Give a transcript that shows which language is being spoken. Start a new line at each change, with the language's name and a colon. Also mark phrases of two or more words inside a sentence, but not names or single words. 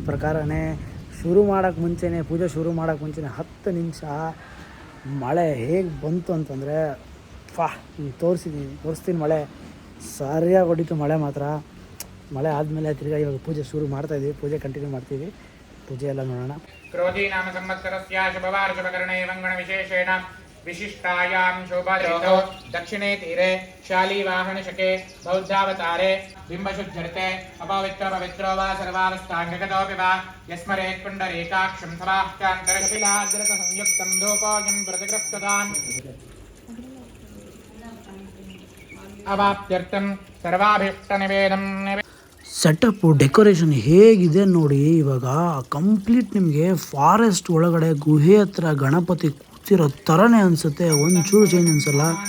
Kannada: ಪ್ರಕಾರನೇ ಶುರು ಮಾಡೋಕ್ಕೆ ಮುಂಚೆನೇ, ಪೂಜೆ ಶುರು ಮಾಡೋಕ್ಕೆ ಮುಂಚೆನೇ 10 ನಿಮಿಷ ಮಳೆ ಹೇಗೆ ಬಂತು ಅಂತಂದರೆ ತೋರಿಸ್ತೀನಿ. ಮಳೆ ಸರಿಯಾಗಿ ಹೊಡಿತು ಮಳೆ ಮಾತ್ರ. ಮಳೆ ಆದಮೇಲೆ ತಿರ್ಗಾ ಇವಾಗ ಪೂಜೆ ಶುರು ಮಾಡ್ತಾಯಿದ್ದೀವಿ. ಪೂಜೆ ಕಂಟಿನ್ಯೂ ಮಾಡ್ತೀವಿ. ಪೂಜೆ ಎಲ್ಲ ನೋಡೋಣ.
Sanskrit: ಕ್ರೋಧಿ ನಾಮ ಸಂವತ್ಸರಸ್ಯ ಶುಭವಾರ ಶುಭಕರಣೇ ಮಂಗಣ ವಿಶೇಷೇಣ विशिष्टायां शोभादृतौ दक्षिणे तीरे शालीवाहनशके बौद्धावतारे बिम्बशुद्धर्ते अपवित्र पवित्रो वा सर्वावस्थाङ्गगतोऽपि वा यस्मरेत् पुण्डरीकाक्षं समाह्यान्तरकपिलाग्रतसंयुक्तं धूपोऽयं प्रतिगृह्यताम् अवाप्त्यर्थं सर्वाभीष्टनिवेदं
English: setuppu decoration
Kannada: ಹೇಗಿದೆ ನೋಡಿ. ಇವಾಗ ಕಂಪ್ಲೀಟ್ ನಿಮಗೆ ಫಾರೆಸ್ಟ್ ಒಳಗಡೆ ಗುಹೆ ಹತ್ರ ಗಣಪತಿ ಕೂತಿರೋ ಥರನೇ ಅನಿಸುತ್ತೆ. ಒಂಚೂರು ಚೇಂಜ್ ಅನ್ಸಲ್ಲ.